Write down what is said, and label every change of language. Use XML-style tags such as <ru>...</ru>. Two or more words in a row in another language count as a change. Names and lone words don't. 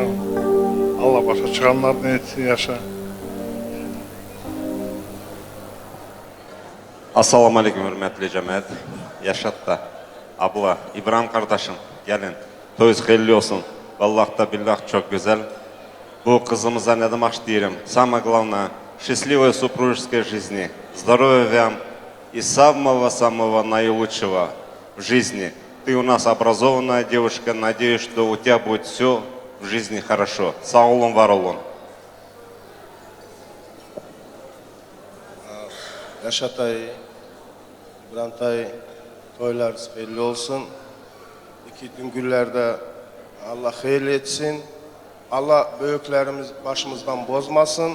<tr>Allah başa çıkanlardan etsin, yaşa.</tr> <ar>السلام عليكم</ar> <tr>hürmetli cemaat. Yaşat da. Abla, İbrahim kardeşim gelin. Toyuz hayırlı olsun. Vallahi da billah çok güzel. Bu kızımıza ne demek diyelim.</tr> <ru>Самое главное, счастливой супружеской жизни. Здоровья вам и самого-самого наилучшего в жизни. Ты у нас образованная девушка. Надеюсь, что у тебя будет все в жизни хорошо.</ru> <tr>Sağ olun, var olun. Yaşatay, İbrahim toylarınız hayırlı olsun. İki gün günlerde Allah hayırlı etsin. Allah büyüklerimiz başımızdan bozmasın.</tr>